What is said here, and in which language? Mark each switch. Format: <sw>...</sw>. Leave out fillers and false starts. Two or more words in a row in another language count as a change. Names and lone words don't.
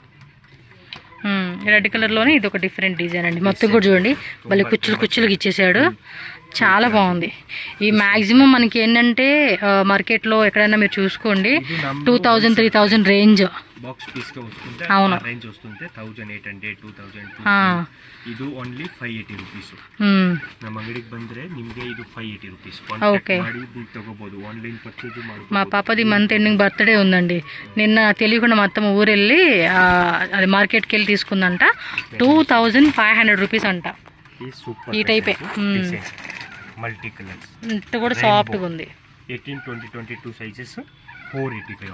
<en>red colour lone</en> <te>ఇది ఒక డిఫరెంట్ డిజైన్ అండి. మొత్తం కూడా చూడండి భలే కుచ్చులు కుచ్చులుగా ఇచ్చేసాడు, చాలా బాగుంది. ఈ మ్యాక్సిమం మనకి ఏంటంటే మార్కెట్లో ఎక్కడైనా మీరు చూసుకోండి 2000, 3000 రేంజ్.</te> <en>box piece</en> <te>గా వస్తుంటే అవును. రేంజ్ వస్తుంటే 1800 2000</te> <kn>ಹಾ. ಇದು</kn> <en>only 580 rupees.</en> <kn>ನಮ್ಮ ಅಂಗಡಿಗೆ ಬಂದ್ರೆ ನಿಮಗೆ ಇದು 580 ರುಪೀಸ್. ಓಕೆ. ಕಾಂಟ್ಯಾಕ್ಟ್ ಮಾಡಿ ನೀವು ತಗೋಬಹುದು,</kn> <en>online purchase</en> <kn>ಮಾಡಬಹುದು.</kn> <te>మా పాపది</te> <en>month ending birthday</en> <te>ఉందండి. నిన్న తెలియకుండా మొత్తం ఊరెళ్ళి అది మార్కెట్కి వెళ్ళి తీసుకుందంట. 2500 రూపీస్ అంట. సూపర్ ఈ టైపే</te> <en>multi colours,</en> <te>ఇంత కూడా సాఫ్ట్గా ఉంది.</te> <en>18 20 22 sizes 485</en>